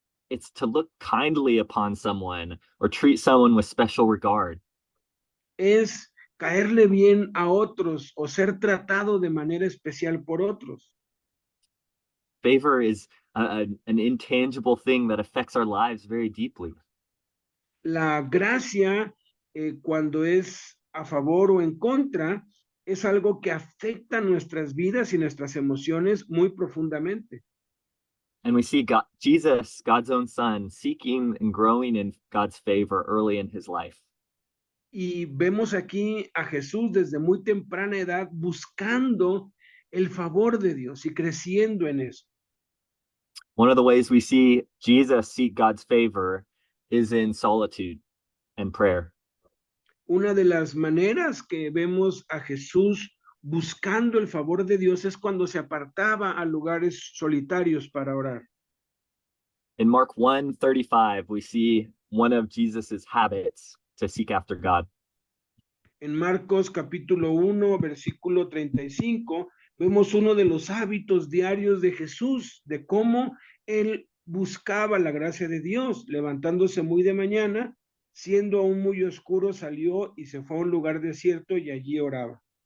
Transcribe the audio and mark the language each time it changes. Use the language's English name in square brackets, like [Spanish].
[English] It's to look kindly upon someone or treat someone with special regard. [Spanish] Es caerle bien a otros o ser tratado de manera especial por otros. [English] Favor is an intangible thing that affects our lives very deeply. [Spanish] La gracia, cuando es a favor o en contra, es algo que afecta nuestras vidas y nuestras emociones muy profundamente. [English] And we see God, Jesus, God's own son, seeking and growing in God's favor early in his life. [Spanish] Y vemos aquí a Jesús desde muy temprana edad buscando el favor de Dios y creciendo en eso. [English] One of the ways we see Jesus seek God's favor is in solitude and prayer. [Spanish] Una de las maneras que vemos a Jesús buscando el favor de Dios es cuando se apartaba a lugares solitarios para orar. [English] In Mark 1:35, we see one of Jesus's habits to seek after God. [Spanish] En Marcos capítulo 1, versículo 35, vemos uno de los hábitos diarios de Jesús, de cómo él buscaba la gracia de Dios, levantándose muy de mañana, siendo aún muy oscuro, salió y se fue a un lugar desierto y allí oraba.